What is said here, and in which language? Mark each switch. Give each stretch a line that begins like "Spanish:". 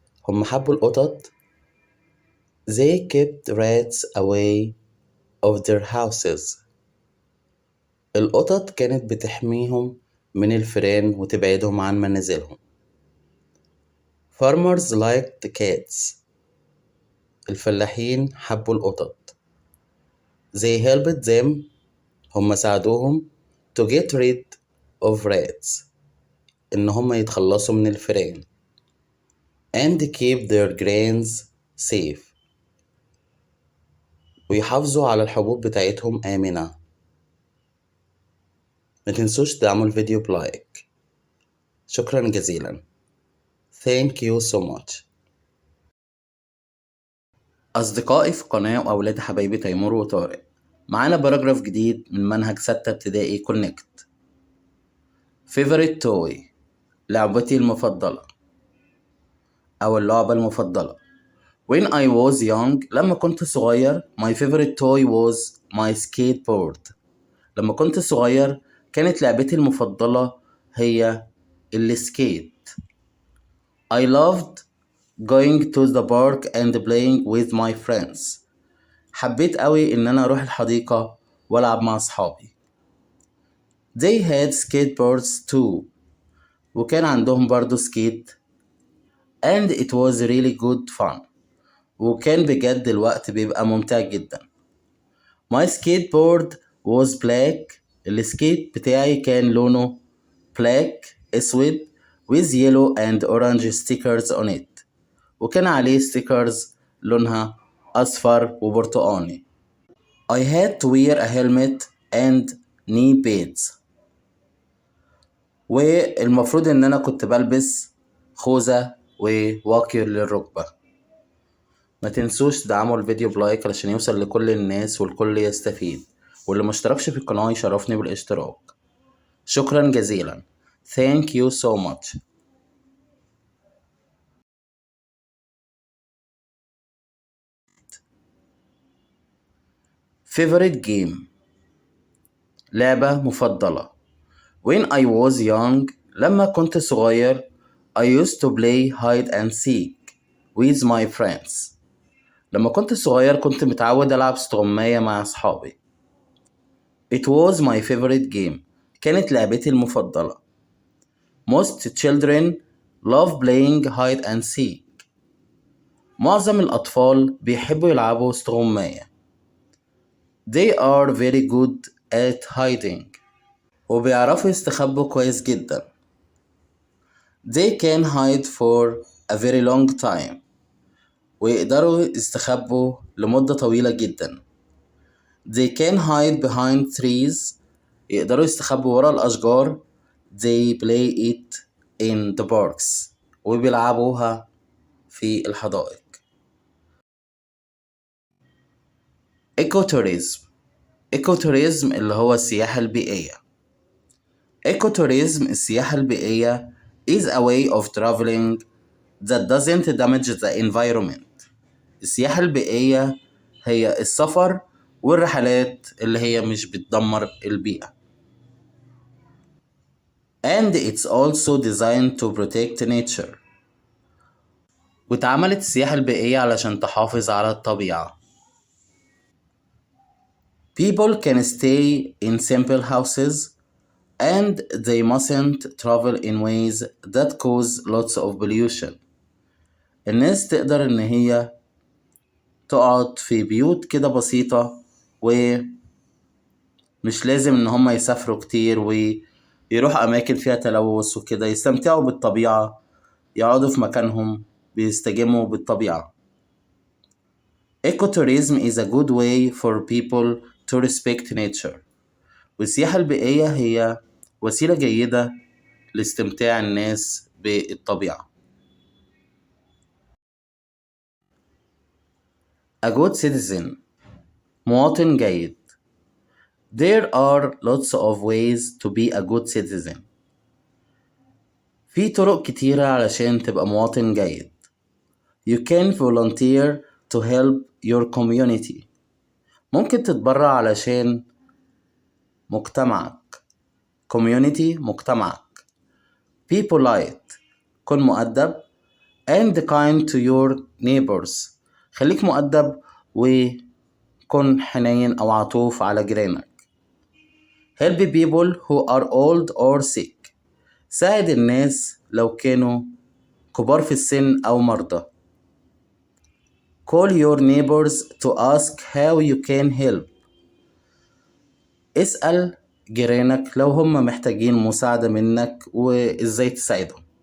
Arabic: هم حبوا القطط.
English: They kept rats away of their houses.
Arabic: القطط كانت بتحميهم من الفئران وتبعدهم عن منازلهم.
English: Farmers liked cats.
Arabic: الفلاحين حبوا القطط.
English: They helped them.
Arabic: هم ساعدوهم
English: to get rid of rats.
Arabic: إن هم يتخلصوا من الفئران.
English: And keep their grains safe.
Arabic: ويحافظوا على الحبوب بتاعتهم آمنة. ما تنسوش تدعموا الفيديو بلايك. شكرا جزيلا.
English: Thank you so much.
Arabic: أصدقائي في قناة وأولاد حبايبي تيمور وطارق، معانا باراجراف جديد من منهج 6 ابتدائي كونكت.
English: favorite toy،
Arabic: لعبتي المفضلة أو اللعبة المفضلة.
English: When I was young،
Arabic: لما كنت صغير
English: my favorite toy was my skateboard.
Arabic: لما كنت صغير كانت لعبتي المفضلة هي السكيت.
English: I loved going to the park and playing with my friends.
Arabic: حبيت قوي إن أنا أروح الحديقة وألعب مع أصحابي.
English: They had skateboards too.
Arabic: وكان عندهم برضو سكيت.
English: And it was really good fun.
Arabic: وكان بجد الوقت بيبقى ممتع جدا.
English: My skateboard was black.
Arabic: السكيت بتاعي كان لونه
English: black
Arabic: أسود
English: with yellow and orange stickers on it.
Arabic: وكان عليه stickers لونها أصفر وبرتقاني.
English: I had to wear a helmet and knee pads.
Arabic: والمفروض إن أنا كنت بلبس خوذة وواقي للركبة. ما تنسوش تدعموا الفيديو بلايك علشان يوصل لكل الناس والكل يستفيد، واللي مشتركش في القناة يشرفني بالاشتراك.
English: شكرا جزيلا. Thank you so much. favorite game،
Arabic: لعبة مفضلة.
English: When I was young،
Arabic: لما كنت صغير
English: I used to play hide and seek with my friends.
Arabic: لما كنت صغير كنت متعود ألعب استغماية مع أصحابي.
English: It was my favorite game.
Arabic: كانت لعبتي المفضلة.
English: Most children love playing hide and seek.
Arabic: معظم الأطفال بيحبوا يلعبوا استغماية.
English: They are very good at hiding.
Arabic: وبيعرفوا يستخبوا كويس جدا.
English: They can hide for a very long time.
Arabic: ويقدروا يستخبوا لمدة طويلة جدا.
English: They can hide behind trees.
Arabic: يقدروا يستخبوا ورا الأشجار.
English: They play it in the parks.
Arabic: وبيلعبوها في الحدائق.
English: ecotourism.
Arabic: ecotourism اللي هو السياحة البيئية.
English: ecotourism
Arabic: السياحة البيئية
English: is a way of traveling that doesn't damage the environment.
Arabic: السياحة البيئية هي السفر والرحلات اللي هي مش بتدمر البيئة.
English: And it's also designed to protect nature.
Arabic: واتعملت السياحة البيئية علشان تحافظ على الطبيعة.
English: People can stay in simple houses and they mustn't travel in ways that cause lots of pollution.
Arabic: الناس تقدر إن هي تقعد في بيوت كده بسيطة ومش لازم إن هم يسافروا كتير ويروحوا أماكن فيها تلوث وكده، يستمتعوا بالطبيعة، يقعدوا في مكانهم بيستجموا بالطبيعة.
English: Ecotourism is a good way for people to respect nature.
Arabic: والسياحة البيئية هي وسيلة جيدة لاستمتاع الناس بالطبيعة.
English: A good citizen،
Arabic: مواطن جيد.
English: There are lots of ways to be a good citizen.
Arabic: في طرق كتيرة علشان تبقى مواطن جيد.
English: You can volunteer to help your community.
Arabic: ممكن تتبرع علشان مجتمعك. community مجتمعك.
English: Be polite،
Arabic: كن مؤدب.
English: and kind to your neighbors.
Arabic: خليك مؤدب وكن حنين أو عطوف على جيرانك.
English: help people who are old or sick.
Arabic: ساعد الناس لو كانوا كبار في السن أو مرضى.
English: call your neighbors to ask how you can help.
Arabic: اسأل جيرانك لو هم محتاجين مساعدة منك وإزاي تساعدهم.